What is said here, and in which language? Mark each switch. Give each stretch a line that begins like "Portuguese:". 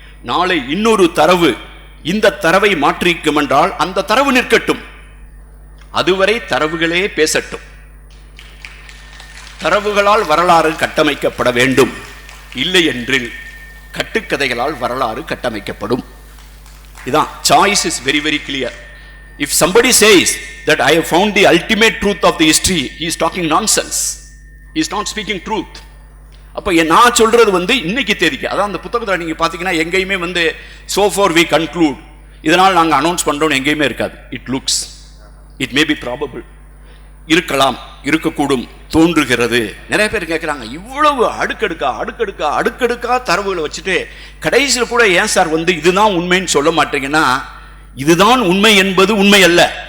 Tamil: நாளை இன்னொரு தரவு இந்த தரவை மாற்றிக்கும் என்றால் அந்த தரவு நிற்கட்டும். அதுவரை தரவுகளே பேசட்டும். தரவுகளால் வரலாறு கட்டமைக்கப்பட வேண்டும். இல்லை என்றில் கட்டுக்கதைகளால் வரலாறு கட்டமைக்கப்படும். இதான்
English: Choice is very very clear. If somebody says that I have found the ultimate truth of the history, he is talking nonsense. He is not speaking truth.
Tamil: அப்போ நான் சொல்றது இன்னைக்கு தேதிக்கு, அதான் அந்த புத்தகத்தில் நீங்கள் பார்த்தீங்கன்னா எங்கேயுமே
English: so far we conclude,
Tamil: இதனால் நாங்கள் அனௌன்ஸ் பண்ணுறோன்னு எங்கேயுமே இருக்காது.
English: it looks, it may be probable,
Tamil: இருக்கலாம், இருக்கக்கூடும், தோன்றுகிறது. நிறைய பேர் கேட்குறாங்க, இவ்வளவு அடுக்கடுக்கா தரவுகளை வச்சுட்டு கடைசியில் கூட ஏன் சார் இதுதான் உண்மைன்னு சொல்ல மாட்டீங்கன்னா, இதுதான் உண்மை என்பது உண்மை அல்ல.